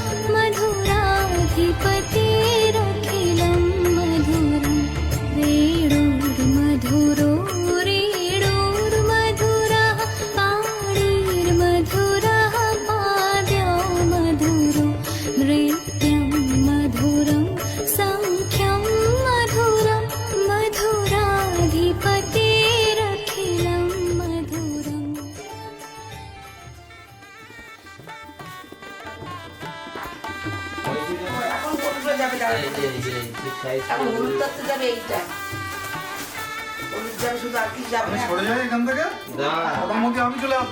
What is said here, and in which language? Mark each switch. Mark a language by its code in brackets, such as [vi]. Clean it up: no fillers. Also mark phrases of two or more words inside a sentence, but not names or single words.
[sa] मधुराधिपतिरखिलं मधुरं वेणुर्मधुरो रेणुर्मधुरः पाणिर्मधुरः पाद्यो मधुरो नृत्यं मधुरं सङ्ख्यं मधुरं मधुराधिपतिरखिलं मधुरम् [bn] এখন কোনগুলো যাবে যাবে এখন হলুদ তত্ত্ব যাবে এইটা হলুদ যাবে শুধু আর কি যাবে না সরে যাই এখান থেকে ওটার মধ্যে আমি চলে আসবো।